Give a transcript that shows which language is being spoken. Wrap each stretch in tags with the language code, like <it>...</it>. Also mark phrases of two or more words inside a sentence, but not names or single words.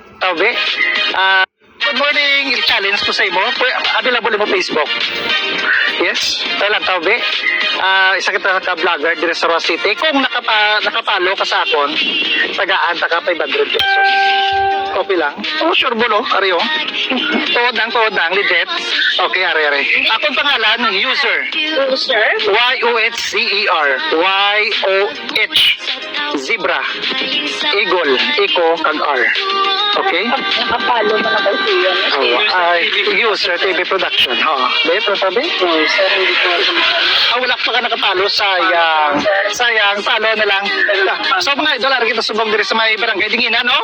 <hil>taw, be.</hil> <en>Good morning,</en> <hil>i-challenge ko sa imo. Available mo Facebook. Yes, lang taw, be. Isa kita ka-vlogger dire sa Roa City. Kung nakapalo ka sa akon, tagaan ta ka 500 pesos. Copy lang. Oh, sure bolo, ari oh. Tuod lang, legit. Okay, ari. Akong pangalan, user. User?</hil> <en>Y-O-H-C-E-R. Y-O-H. Zebra. Eagle. Eco, kag R. Okay?</en> <tl>Nakapalo mo na kasi yun.</tl> <hil>User TV Production. Be, sabi?</hil> <tl>Sir, hindi ko</tl> <hil>Wala pa ka nakapalo. Sayang. Palo na lang. So mga idol, ari kita subong diri sa may barangay Dinginan, no?</hil>